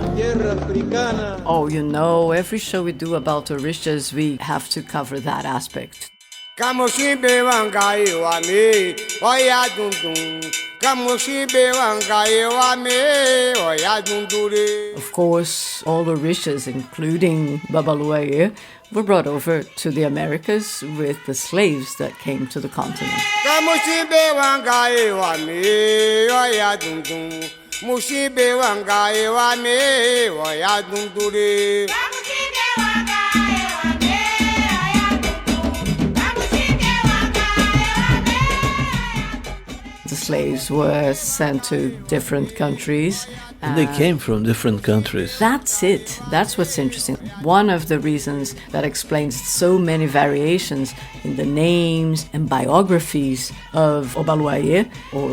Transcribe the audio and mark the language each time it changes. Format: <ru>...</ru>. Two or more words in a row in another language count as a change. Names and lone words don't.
<es>Tierra africana.</es> <en>Oh, you know, every show we do about orishas, we have to cover that aspect.</en> <yo>Kamoshimbe wangai wame, oya dundun. Kamoshimbe wangai wame, oya dundure.</yo> <en>Of course, all orishas, including Babaluaye, were brought over to the Americas with the slaves that came to the continent.</en> <yo>Kamoshimbe wangai wame, oya dundun. Mushimbe wangai wame, oya dundure.</yo> <en>The slaves were sent to different countries. And they came from different countries. That's it. That's what's interesting. One of the reasons that explains so many variations in the names and biographies of Obaluaye or</en>